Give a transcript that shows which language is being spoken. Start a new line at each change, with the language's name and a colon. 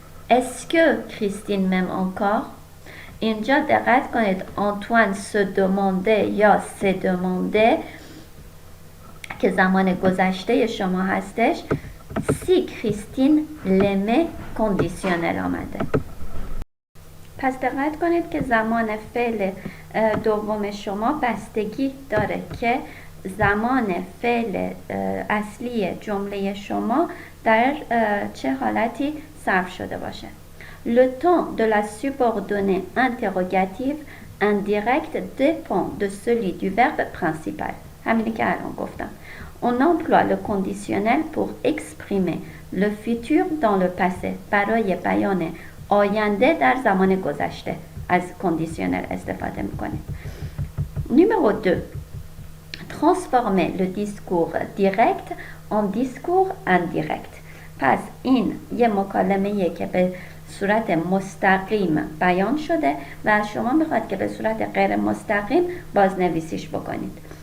French: Est-ce que Christine m'aime encore?
Persian: اینجا دقت کنید
French: Antoine se demandait
Persian: یا
French: se demandait
Persian: که زمان گذشته شما هستش
French: si Christine l'aimait conditionnel
Persian: آمده. پس دقت کنید که زمان فعل دوم شما بستگی داره که زمان فعل اصلی جمله شما در چه حالتی صرف شده باشه.
French: Le temps de la subordonnée interrogative indirecte dépend de celui du verbe principal.
Persian: همینی که الان گفتم.
French: On emploie le conditionnel pour exprimer le futur dans le passé.
Persian: برای بیان آینده در زمان گذشته از کندیشنل استفاده میکنیم.
French: Numéro 2. Transformer le discours direct en discours indirect.
Persian: پس این یه مکالمه‌ایه که به صورت مستقیم بیان شده و شما میخواد که به صورت غیر مستقیم بازنویسیش بکنید.